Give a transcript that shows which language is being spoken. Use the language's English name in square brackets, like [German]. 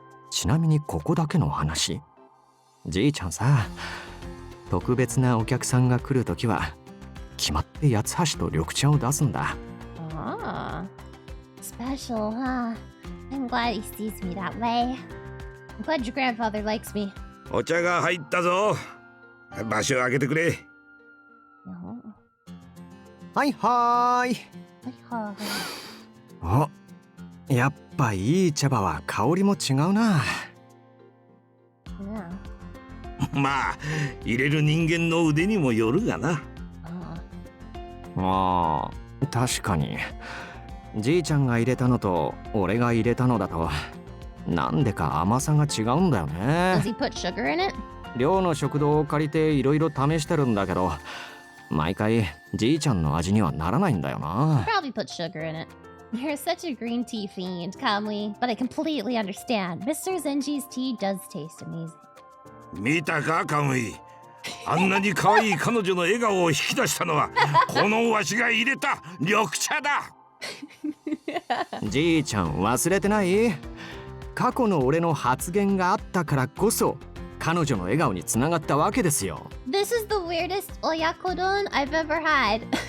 [Japanese] ちなみにここだけの話。じいちゃんさ、特別なお客さんが来るときは決まって八つ橋と緑茶を出すんだ。 [English] Special, huh? I'm glad he sees me that way. I'm glad your grandfather likes me. [Japanese] お茶が入ったぞ。場所を開けてくれ。はいはーい。お、やっぱいい茶葉は香りも違うな。まあ入れる人間の腕にもよるがな。ああ、確かに。じいちゃんが入れたのと俺が入れたのだとなんでか甘さが違うんだよね。 [English] Does he put sugar in it? [Japanese] 寮の食堂を借りていろいろ試してるんだけど毎回じいちゃんの味にはならないんだよな。 [English] Probably put sugar in it. You're such a green tea fiend, Kamui, but I completely understand. Mr. Zenji's tea does taste amazing. [Japanese] 見たかカムイ、あんなに可愛い彼女の笑顔を引き出したのはこのわしが入れた緑茶だ。じいちゃん忘れてない？過去の俺の発言があったからこそ彼女の笑顔につながったわけですよ。 [English] This is the weirdest oyakodon I've ever had.